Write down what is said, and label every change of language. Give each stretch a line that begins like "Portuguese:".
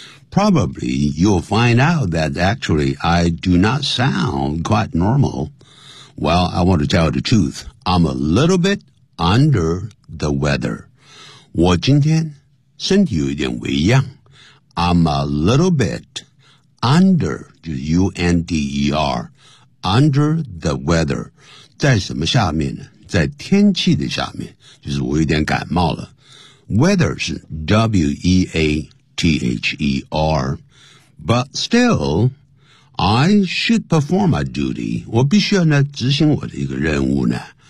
English: Probably you'll find out that actually I do not sound quite normal. Well, I want to tell you the truth. I'm a little bit under the weather.
Chinese: 我今天身体有一点微恙。
English: I'm a little bit under, U-N-D-E-R, under the weather.
Chinese: 在什么下面呢？在天气的下面，就是我有点感冒了。
English: Weather
Chinese: 是
English: W-E-A-T-H-E-R. But still, I should perform my duty.
Chinese: 我必须要呢执行我的一个任务呢。